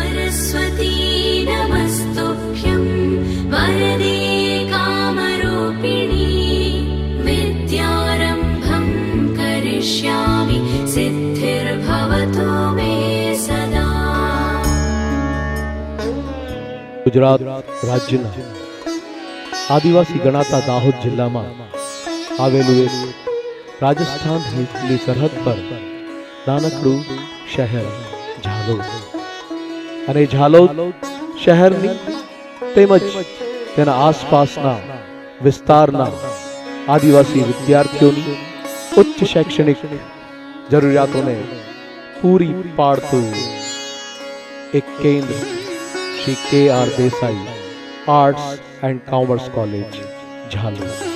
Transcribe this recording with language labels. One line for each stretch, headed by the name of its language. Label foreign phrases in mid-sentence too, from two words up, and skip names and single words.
Sanskrit: सरस्वती नमस्तुभ्यं वरदे कामरूपिणी विद्यारम्भं करिष्यामि सिद्धिर्भवतु मे सदा।
Gujarati: ગુજરાત રાજ્યના આદિવાસી ગણાતા દાહોદ જિલ્લામાં આવેલું એક રાજસ્થાનની સરહદ પર નાનકડું શહેર ઝાલોદ અને ઝાલોદ શહેરની તેમજ તેના આસપાસના વિસ્તારના આદિવાસી વિદ્યાર્થીઓની ઉચ્ચ શૈક્ષણિક જરૂરિયાતોને પૂરી પાડતું એક કેન્દ્ર શ્રી KR દેસાઈ આર્ટ્સ એન્ડ કોમર્સ કોલેજ ઝાલોદ।